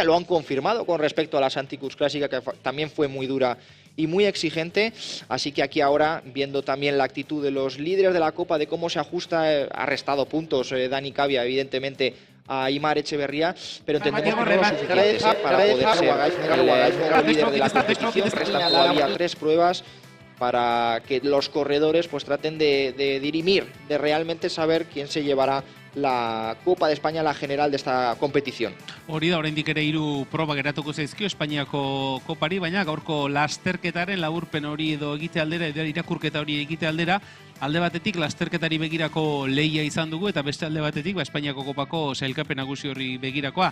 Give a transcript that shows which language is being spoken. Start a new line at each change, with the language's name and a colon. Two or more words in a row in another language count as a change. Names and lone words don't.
Spanish: Lo han confirmado con respecto a la Santicus Clásica, que también fue muy dura y muy exigente, así que aquí ahora, viendo también la actitud de los líderes de la Copa, de cómo se ajusta, ha restado puntos Dani Cavia, evidentemente, a Aimar Echeverría, pero entendemos que no lo suficientes para poder ser el líder de la competición. Restan todavía 3 pruebas para que los corredores pues traten de dirimir, de realmente saber quién se llevará la Copa de España, la general de esta competición.
Basque: Hori da, oraindik ere 3 proba geratuko zaizkio Espainiako kopari, baina gaurko lasterketaren laburpen hori edo egite aldera, edo irakurketa hori egite aldera, alde batetik lasterketari begirako leia izan dugu, eta beste alde batetik Espainiako kopako sailkapen nagusi horri begirakoa.